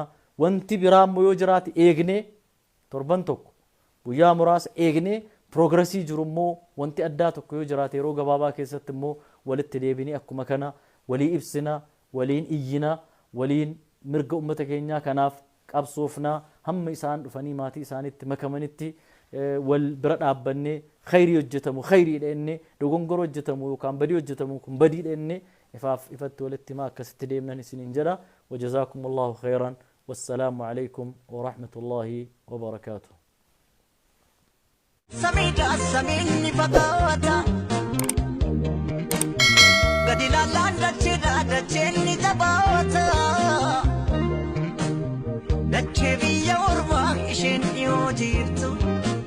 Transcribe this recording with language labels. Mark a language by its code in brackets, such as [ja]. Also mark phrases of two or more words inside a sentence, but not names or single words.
[om] Wanti biraa immoo yoo jiraate eegnee torban tokko guyyaa muraasa eegnee progresii jiru immoo wanti addaa tokko yoo jiraate yeroo gabaabaa keessatti immoo walitti deebinee akkuma kana walii ibsina, waliin iyyina, waliin mirga ummata keenyaa kanaaf qabsoofna. Hamma isaan dhufanii maatii isaaniitti makamanitti wal bira dhaabbannee khayrii hojjetamu khayrii dhenne, dogongoro hojjetamu yookaan badii hojjetamu kun badii dhenne ifaaf ifatti walitti himaa akkasitti deemnan isiniin jedha. [ar] وجزاكم الله خيرا. والسلام عليكم ورحمة الله وبركاته. Samida samini fagata gadila landa chida da chenni tabata dachevi yorma ishen yo jirtu